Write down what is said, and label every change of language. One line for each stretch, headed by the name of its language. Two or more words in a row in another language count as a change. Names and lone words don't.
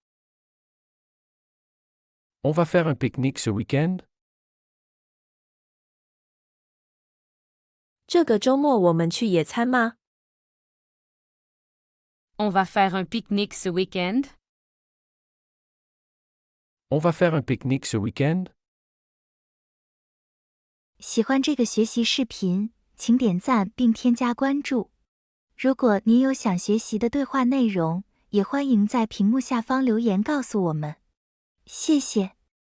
French: On va faire un pique-nique ce week-end?
Chinese: 这个周末我们去野餐吗？
French: On va faire un pique-nique ce week-end? On va faire un pique-nique ce week-end?
Chinese: 喜欢这个学习视频，请点赞并添加关注。如果您有想学习的对话内容，也欢迎在屏幕下方留言告诉我们。谢谢。